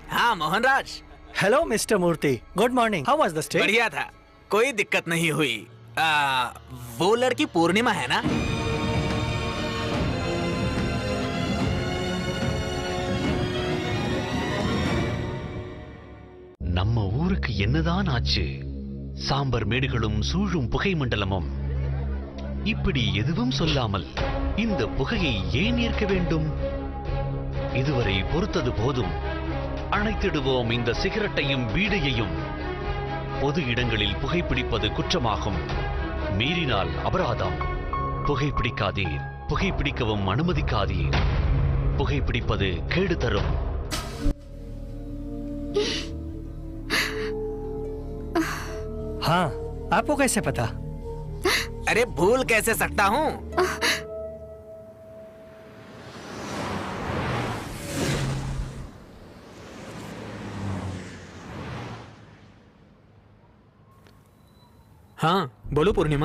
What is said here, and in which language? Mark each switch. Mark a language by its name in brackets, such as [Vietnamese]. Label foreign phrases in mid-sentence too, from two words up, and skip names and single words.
[Hindi] हाँ मोहनराज। [English] Hello Mister Murthy, Good morning. How was the stay? [Hindi] बढ़िया था, कोई दिक्कत नहीं हुई। वो लड़की पूर्णिमा है ना? [Tamil] நம்ம ஊருக்கு என்னதான் ஆச்சு? சாம்பர் மேடுகளும் சூழும் புகை மண்டலமும். இப்படி எதுவும் சொல்லாமல் இந்த புகையை ஏன் ஏற்க வேண்டும்? இதுவரை பொறுத்தது போதும். அணைத்திடுவோம் இந்த சிகரெட்டையும் பீடியையும். பொது இடங்களில் புகைப்பிடிப்பது குற்றமாகும். மீறினால் அபராதம். புகைப்பிடிக்காதீர், புகைப்பிடிக்கவும் அனுமதிக்காதீர். புகைப்பிடிப்பது கேடு தரும். [Hindi] हाँ, आपको कैसे पता? अरे भूल कैसे सकता हूँ? हाँ बोलो पूर्णिमा।